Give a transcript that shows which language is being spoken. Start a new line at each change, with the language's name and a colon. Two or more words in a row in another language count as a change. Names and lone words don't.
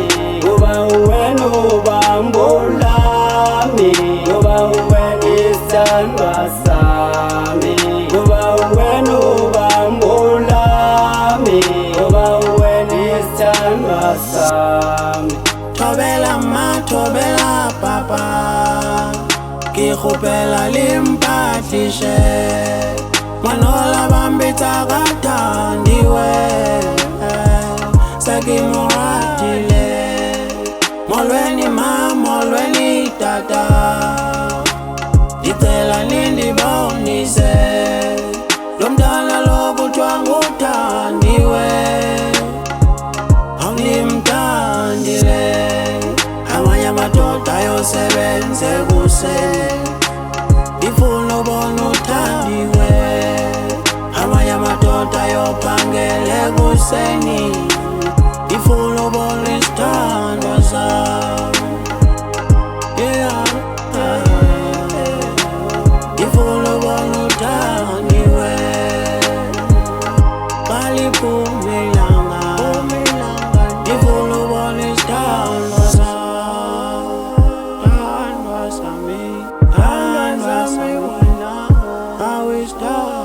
Zulu: Ngoba uwena ubambulami, ngoba uwena isithandwa sami. Ngoba uwena ubambulami, ngoba uwena isithandwa sami.
Northern Sotho: Thobela ma, thobela papa, ke kgopela le mpatlishe. Manola bambetsa ka thandiwe, se ke mo ratile.
Xhosa: Molweni ma, molweni tata, ndicela nindibonise lo mntana lo kuthiwa nguthandiwe. Awundimthandile, amanye amadoda ayosebenze kuseni, ndifuna ubona uthandiwe. Amanye amadoda ayophangela ekuseni, ndifuna ubona isithandwa sami.
English: Yeah,
Xhosa: ndifuna ubona uthandiwe. Baliphume ilanga, ndifuna ubona isithandwa sami.
Zulu: Thandwa sami, thandwa sami wena, awusithandwa.